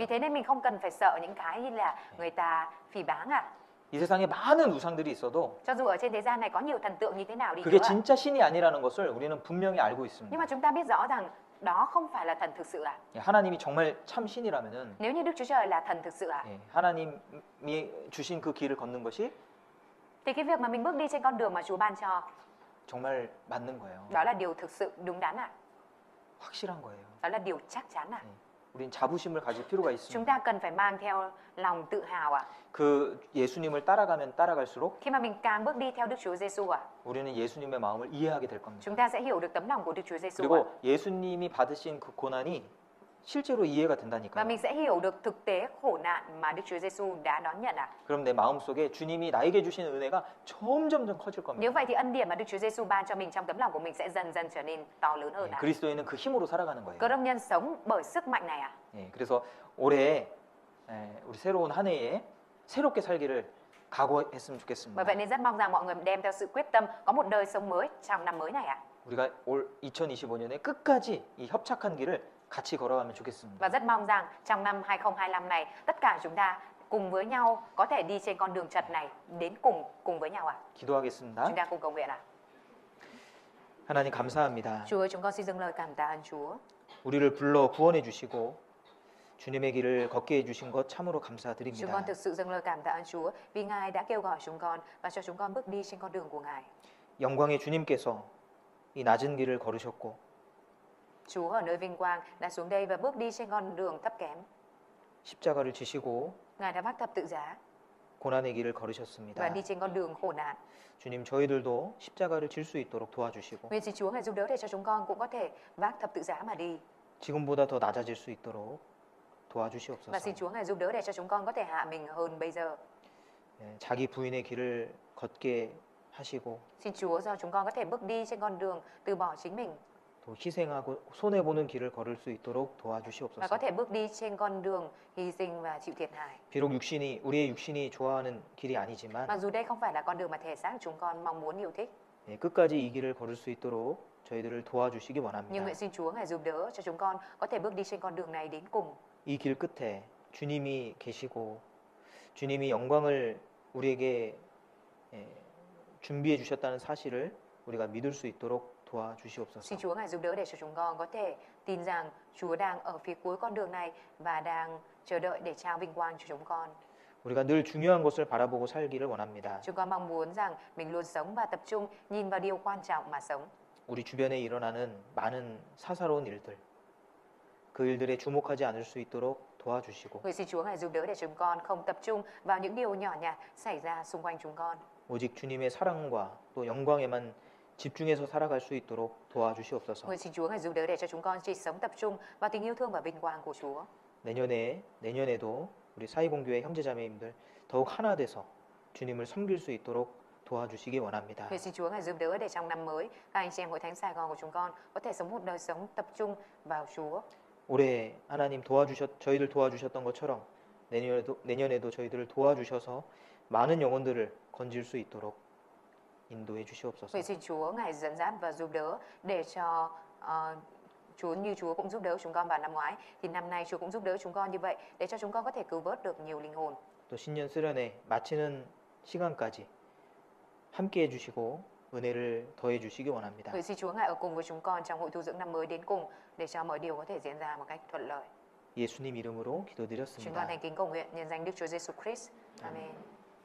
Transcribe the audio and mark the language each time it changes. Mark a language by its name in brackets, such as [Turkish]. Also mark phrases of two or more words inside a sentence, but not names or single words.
[Vietnamese] Vì thế nên mình không cần phải sợ những cái như là người ta phỉ báng ạ. [Korean] 이 세상에 많은 우상들이 있어도 [Vietnamese] Cho dù ở trên thế gian này có nhiều thần tượng như thế nào đi nữa [Korean] 그게 [Vietnamese] ạ. [Korean] 진짜 신이 아니라는 것을 우리는 분명히 알고 [Vietnamese] Nhưng [Korean] 있습니다. [Vietnamese] mà chúng ta biết rõ rằng đó không phải là thần thực sự ạ. [Korean] 하나님이 정말 참 신이라면은 [Vietnamese] Nếu như Đức Chúa Trời là thần thực sự ạ, [Korean] 하나님이 주신 그 길을 걷는 것이 [Vietnamese] thì cái việc mà mình bước đi trên con đường mà Chúa ban cho, [Korean] 정말 맞는 거예요. [Vietnamese] đó là điều thực sự đúng đắn ạ. [Korean] 확실한 거예요. [Vietnamese] Đó là điều chắc chắn ạ. [Korean] 우린 자부심을 가질 필요가 [Vietnamese] Chúng [Korean] 있습니다. [Vietnamese] ta cần phải mang theo lòng tự hào ạ. [Korean] 그 예수님을 따라가면 따라갈수록 [Vietnamese] Khi mà mình càng bước đi theo Đức Chúa Giêsu ạ, [Korean] 우리는 예수님의 마음을 이해하게 될 겁니다. [Vietnamese] chúng ta sẽ hiểu được tấm lòng của Đức Chúa Giêsu ạ. [Korean] 그리고 예수님이 받으신 그 고난이 실제로 이해가 [Vietnamese] Và [Korean] 된다니까요. [Vietnamese] mình sẽ hiểu được thực tế khổ nạn mà Đức Chúa Giêsu đã đón nhận ạ. [Korean] 그럼 내 마음속에 주님이 나에게 주신 은혜가 점점 커질 겁니다. [Vietnamese] Nếu vậy thì ân điển mà Đức Chúa Giêsu ban cho mình trong tấm lòng của mình sẽ dần dần trở nên to lớn hơn ạ. [Korean] 그리스도인은 그 힘으로 살아가는 거예요. [Vietnamese] Cơ đốc nhân sống bởi sức mạnh này ạ. [Korean] 그래서 올해 우리 새로운 한 해에 새롭게 살기를 각오했으면 좋겠습니다. [Vietnamese] Bởi vậy nên rất mong rằng mọi người đem theo sự quyết tâm có một đời sống mới trong năm mới này ạ. [Korean] 우리가 올 2025년에 끝까지 이 협착한 길을 같이 걸어가면 좋겠습니다. [Vietnamese] Và rất mong rằng trong năm 2025 này tất cả chúng ta cùng với nhau có thể đi trên con đường chật này đến cùng với nhau ạ. [Korean] 기도하겠습니다. [Vietnamese] Chúng ta cùng cầu nguyện ạ. [Korean] 하나님 감사합니다. [Vietnamese] Chúa ơi, chúng con xin dâng lời cảm tạ ơn Chúa. [Korean] 우리를 불러 구원해 주시고 주님의 길을 걷게 해 주신 것 참으로 [Vietnamese] Chúng [Korean] 감사드립니다. [Vietnamese] con thực sự dâng lời cảm tạ ơn Chúa vì Ngài đã kêu gọi chúng con và cho chúng con bước đi trên con đường của Ngài. [Korean] 영광의 주님께서 이 낮은 길을 걸으셨고 [Vietnamese] Chúa ở nơi vinh quang đã xuống đây và bước đi trên con đường thấp kém. [Korean] 십자가를 지시고 [Vietnamese] Ngài đã vác thập tự giá [Korean] 고난의 길을 걸으셨습니다. [Vietnamese] và đi trên con đường khổ nạn. [Korean] 주님 저희들도 십자가를 질 수 있도록 도와주시고 [Vietnamese] Nguyện xin Chúa Ngài giúp đỡ để cho chúng con cũng có thể vác thập tự giá mà đi. [Korean] 지금보다 더 낮아질 수 있도록 [Vietnamese] Và [Korean] 도와주시옵소서. [Vietnamese] xin Chúa Ngài giúp đỡ để cho chúng con có thể hạ mình hơn bây giờ. [Korean] 자기 부인의 길을 걷게 하시고 [Vietnamese] Xin Chúa cho chúng con có thể bước đi trên con đường từ bỏ chính mình [Korean] 또 희생하고 손해 보는 길을 걸을 수 있도록 [Vietnamese] và [Korean] 도와주시옵소서. [Vietnamese] có thể bước đi trên con đường hy sinh và chịu thiệt hại. [Korean] 비록 우리의 육신이 좋아하는 길이 아니지만 [Vietnamese] Mặc dù đây không phải là con đường mà thể xác chúng con mong muốn yêu thích, [Korean] 끝까지 이 길을 걸을 수 있도록 저희들을 도와주시기 [Vietnamese] nhưng [Korean] 원합니다. [Vietnamese] nguyện xin Chúa Ngài giúp đỡ cho chúng con có thể bước đi trên con đường này đến cùng. [Korean] 이 길 끝에 주님이 계시고 주님이 영광을 우리에게 준비해 주셨다는 사실을 우리가 믿을 수 있도록 도와주시옵소서. [Vietnamese] Xin Chúa Ngài giúp đỡ để cho chúng con có thể tin rằng Chúa đang ở phía cuối con đường này và đang chờ đợi để trao vinh quang cho chúng con. [Korean] 우리가 늘 중요한 것을 바라보고 살기를 원합니다. [Vietnamese] Chúng con mong muốn rằng mình luôn sống và tập trung nhìn vào điều quan trọng mà sống. [Korean] 우리 주변에 일어나는 많은 사사로운 일들, 그 일들에 주목하지 않을 수 있도록 도와주시고 [Vietnamese] Nguyện xin Chúa Ngài giúp đỡ để chúng con không tập trung vào những điều nhỏ nhặt xảy ra xung quanh chúng con. [Korean] 오직 주님의 사랑과 또 영광에만 집중해서 살아갈 수 있도록 도와주시옵소서. [Vietnamese] Nguyện xin Chúa Ngài giúp đỡ để cho chúng con chỉ sống tập trung vào tình yêu thương và vinh quang của Chúa. [Korean] 내년에도 우리 사이공교회 형제자매님들 더욱 하나 돼서 주님을 섬길 수 있도록 도와주시기 원합니다. [Vietnamese] Nguyện xin Chúa Ngài giúp đỡ để trong năm mới các anh chị em hội thánh Sài Gòn của chúng con có thể sống một đời sống tập trung vào Chúa. [Korean] 올해 하나님 저희들 도와주셨던 것처럼 내년에도 저희들을 도와주셔서 많은 영혼들을 건질 수 있도록 인도해 주시옵소서. [Vietnamese] Nguyện xin Chúa Ngài dẫn dắt và giúp đỡ để cho Chúa như Chúa cũng giúp đỡ chúng con vào năm ngoái thì năm nay Chúa cũng giúp đỡ chúng con như vậy để cho chúng con có thể cứu vớt được nhiều linh hồn. [Korean] 또 신년 수련회 마치는 시간까지 함께 해주시고 은혜를 더해 주시기 원합니다. [Vietnamese] Nguyện xin Chúa Ngài ở cùng với chúng con trong hội tu dưỡng năm mới đến cùng để cho mọi điều có thể diễn ra một cách thuận lợi. [Korean] 예수님 이름으로 [Vietnamese] Chúng con [Korean] 기도드렸습니다. [Vietnamese] thành kính cầu nguyện nhân danh Đức Chúa Giêsu Christ. Amen.